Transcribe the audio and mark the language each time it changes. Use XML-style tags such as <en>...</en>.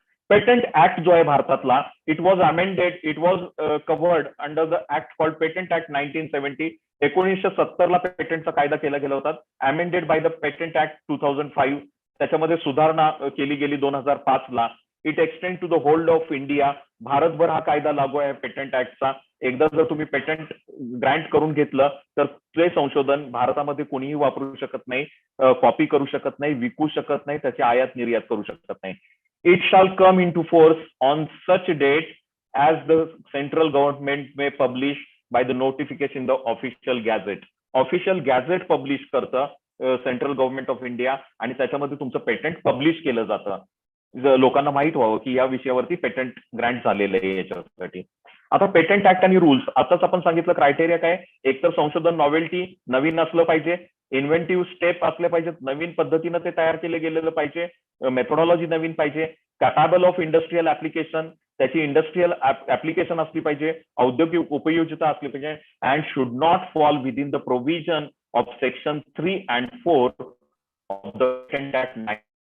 <en>patent act</en> <mr>जो आहे भारतातला,</mr> <en>It was amended, it was covered under the act called patent act 1970.</en> <mr>1970 ला पेटंटचा कायदा केला गेला होता,</mr> <en>Amended by the patent act 2005.</en> <mr>त्याच्यामध्ये सुधारणा केली गेली 2005 ला.</mr> <en>It extend to the whole of India.</en> <mr>भारतभर हा कायदा लागू आहे पेटंट ऍक्टचा. एकदा जर तुम्ही पेटंट ग्रँट करून घेतलं तर ते संशोधन भारतामध्ये कोणीही वापरू शकत नाही, कॉपी करू शकत नाही, विकू शकत नाही, त्याची आयात निर्यात करू शकत नाही.</mr> <en>It shall come into force on such date as the central government may publish by the notification in the official gazette.</en> <mr>Official gazette publish करतं सेंट्रल गव्हर्नमेंट ऑफ इंडिया, आणि त्याच्यामध्ये तुमचं पेटंट पब्लिश केलं जातं, लोकांना माहित व्हावं की या विषयावरती पेटंट ग्रँट झालेलं आहे याच्यासाठी. आता पेटंट ऍक्ट आणि रूल्स, आताच आपण सांगितलं क्रायटेरिया काय, एक तर संशोधन नॉवेल्टी नवीन असलं पाहिजे, इन्व्हेंटिव्ह स्टेप असले पाहिजेत, नवीन पद्धतीनं ते तयार केले गेलेलं पाहिजे, मेथोडॉलॉजी नवीन पाहिजे,</mr> <en>capable of industrial application,</en> <mr>त्याची इंडस्ट्रियल ऍप्लिकेशन असली पाहिजे, औद्योगिक उपयोजिता असली पाहिजे,</mr> <en>And should not fall within the provision of section 3 and 4 of the patent act.</en>